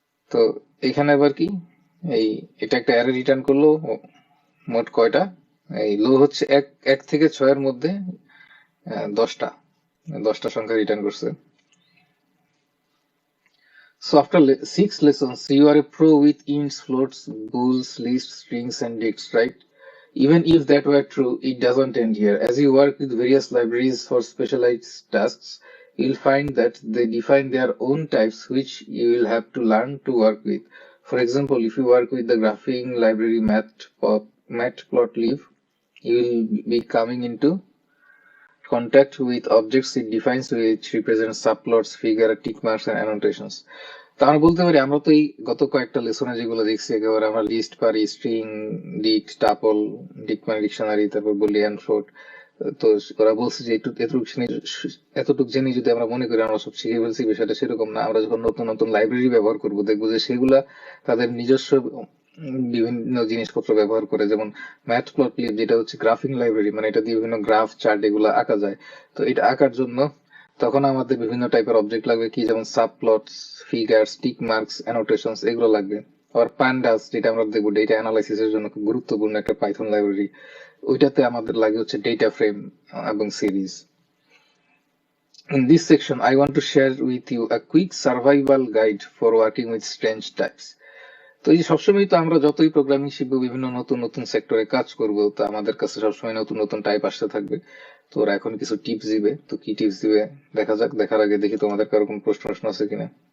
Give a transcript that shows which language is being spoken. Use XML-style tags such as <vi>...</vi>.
<bn>তো এখানে আবার কি, এই এটা একটা অ্যারে রিটার্ন করলো, মোট কয়টা, এই লো হচ্ছে 1 থেকে 6 এর মধ্যে 10টা সংখ্যা রিটার্ন করছে।</bn> <en>So after 6 lessons, you are a pro with ints, floats, bools, lists, strings, and dicts, right? Even if that were true, it doesn't end here. As you work with various libraries for specialized tasks, you'll find that they define their own types, which you will have to learn to work with. For example, if you work with the graphing library matplotlib, you will be coming into contact with objects it defines, which represent subplots, figure, tick marks, and annotations.</en> <bn>তা আমরা বলতে পারি, আমরা তো এই গত কয়েকটা লেসনে যেগুলো দেখছি, একেবারে আমরা লিস্ট পারি, স্ট্রিং, ডিক, টাপল, ডিক মানে ডিকশনারি, তারপর বলি অ্যান্ড ফ্লোট। তো ওরা বলছে যে এতটুক জেনে যদি আমরা মনে করি আমরা সব শিখে ফেলছি, বিষয়টা সেরকম না। আমরা যখন নতুন নতুন লাইব্রেরি ব্যবহার করব, দেখবো যে সেগুলা তাদের নিজস্ব বিভিন্ন জিনিসপত্র ব্যবহার করে, যেমন ম্যাটপ্লটলিব যেটা হচ্ছে গ্রাফিং লাইব্রেরি, মানে এটা দিয়ে বিভিন্ন গ্রাফ, চার্ট এগুলো আঁকা যায়। তো এটা আঁকার জন্য তখন আমাদের বিভিন্ন টাইপের অবজেক্ট লাগবে, কি যেমন সাবপ্লটস, ফিগার, স্টিক মার্কস, অ্যানোটেশনস এগুলো লাগবে। আবার প্যান্ডাস যেটা আমরা দেখবো ডেটা অ্যানালাইসিসের জন্য খুব গুরুত্বপূর্ণ একটা পাইথন লাইব্রেরি, ওইটাতে আমাদের লাগে হচ্ছে ডেটা ফ্রেম এবং series.</bn> <en>In this section, I want to share with you a quick survival guide for working with strange types.</en> <bn>তো এই যে সবসময় তো আমরা যতই প্রোগ্রামিং শিখবো, বিভিন্ন নতুন নতুন সেক্টরে কাজ করব, তো আমাদের কাছে সবসময় নতুন নতুন টাইপ আসতে থাকবে। তো ওরা এখন কিছু টিপস দিবে, তো কি টিপস দিবে দেখা যাক। দেখার আগে দেখি তোমাদের কারো কোনো প্রশ্ন আছে কিনা।</bn>